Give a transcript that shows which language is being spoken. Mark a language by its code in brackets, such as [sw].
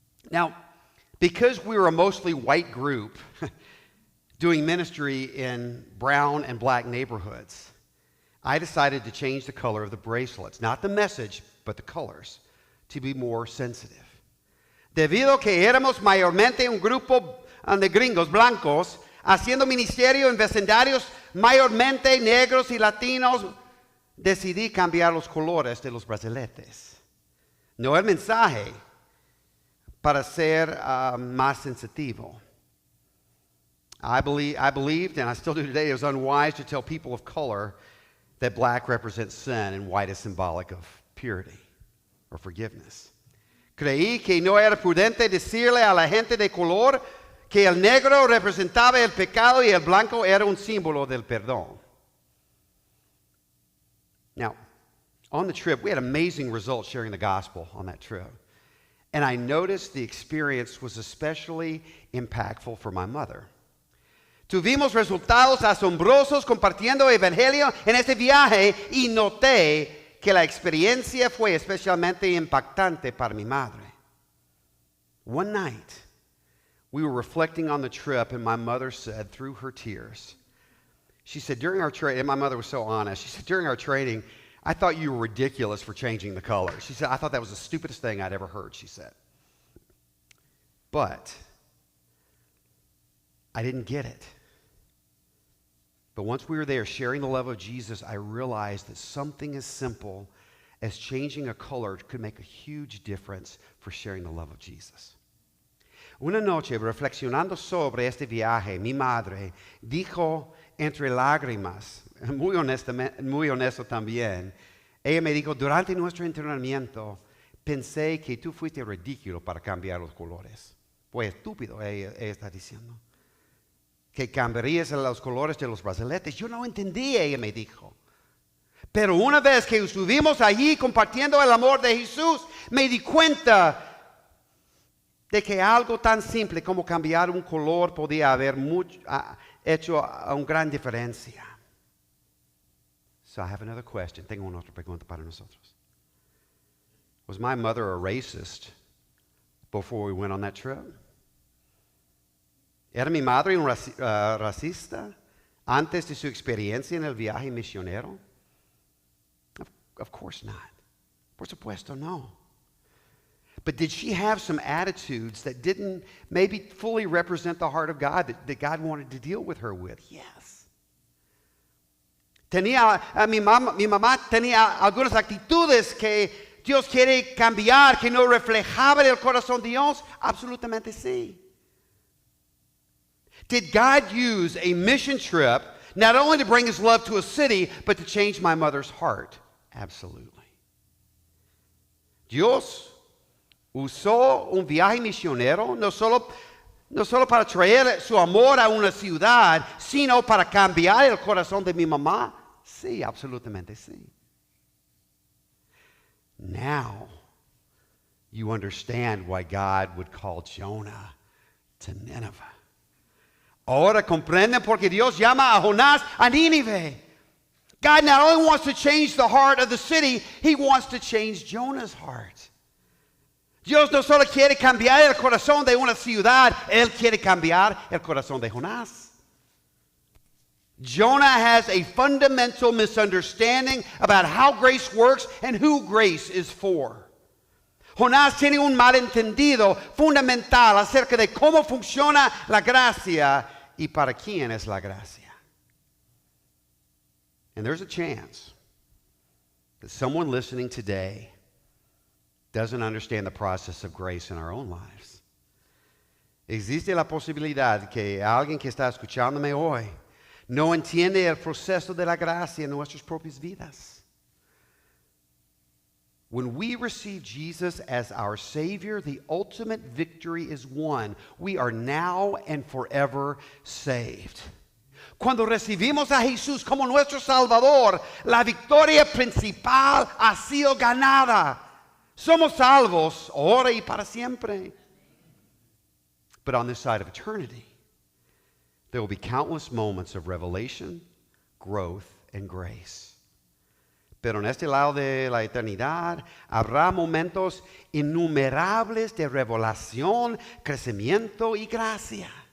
[en] Now, because we were a mostly white group doing ministry in brown and black neighborhoods, I decided to change the color of the bracelets, not the message, but the colors, to be more sensitive. [es] Debido a que éramos mayormente un grupo de gringos blancos, haciendo ministerio en vecindarios mayormente negros y latinos, decidí cambiar los colores de los brazaletes. No el mensaje, para ser más sensitivo. [en] I believed, and I still do today, it was unwise to tell people of color that black represents sin and white is symbolic of purity or forgiveness. [es] Creí que no era prudente decirle a la gente de color que el negro representaba el pecado y el blanco era un símbolo del perdón. [en] Now, on the trip, we had amazing results sharing the gospel on that trip. And I noticed the experience was especially impactful for my mother. [es] Tuvimos resultados asombrosos compartiendo el evangelio en este viaje y noté que la experiencia fue especialmente impactante para mi madre. [en] One night, we were reflecting on the trip, and my mother said through her tears, she said, during our training, and my mother was so honest, she said, during our training, I thought you were ridiculous for changing the color. She said, I thought that was the stupidest thing I'd ever heard, she said. But I didn't get it. But once we were there sharing the love of Jesus, I realized that something as simple as changing a color could make a huge difference for sharing the love of Jesus. [es] Una noche, reflexionando sobre este viaje, mi madre dijo entre lágrimas, muy honesto también, ella me dijo, durante nuestro entrenamiento, pensé que tú fuiste ridículo para cambiar los colores. Fue estúpido, ella está diciendo. Que cambiarías los colores de los brazaletes. Yo no entendí, ella me dijo. Pero una vez que estuvimos allí compartiendo el amor de Jesús, me di cuenta de que algo tan simple como cambiar un color podía haber hecho una gran diferencia. [en] So I have another question. [es] Tengo una otra pregunta para nosotros. [en] Was my mother a racist before we went on that trip? [es] ¿Era mi madre un racista antes de su experiencia en el viaje misionero? [en] Of course not. [es] Por supuesto, no. [en] But did she have some attitudes that didn't maybe fully represent the heart of God that God wanted to deal with her with? Yes. [es] Mi mamá tenía algunas actitudes que Dios quiere cambiar, que no reflejaban el corazón de Dios. Absolutamente sí. [en] Did God use a mission trip not only to bring his love to a city, but to change my mother's heart? Absolutely. [es] Dios usó un viaje misionero no solo para traer su amor a una ciudad, sino para cambiar el corazón de mi mamá. Sí, absolutamente sí. [en] Now, you understand why God would call Jonah to Nineveh. [es] Ahora comprenden por qué Dios llama a Jonás a Nínive. [en] God not only wants to change the heart of the city, he wants to change Jonah's heart. [es] Dios no solo quiere cambiar el corazón de una ciudad, él quiere cambiar el corazón de Jonás. [en] Jonah has a fundamental misunderstanding about how grace works and who grace is for. [es] Jonás tiene un malentendido fundamental acerca de cómo funciona la gracia y para quién es la gracia. [en] And there's a chance that someone listening today doesn't understand the process of grace in our own lives. [es] Existe la posibilidad que alguien que está escuchándome hoy no entiende el proceso de la gracia en nuestras propias vidas. [en] When we receive Jesus as our Savior, the ultimate victory is won. We are now and forever saved. [es] Cuando recibimos a Jesús como nuestro Salvador, la victoria principal ha sido ganada. Somos salvos ahora y para siempre. [en] But on this side of eternity, there will be countless moments of revelation, growth, and grace. [es] Pero en este lado de la eternidad habrá momentos innumerables de revelación, crecimiento y gracia.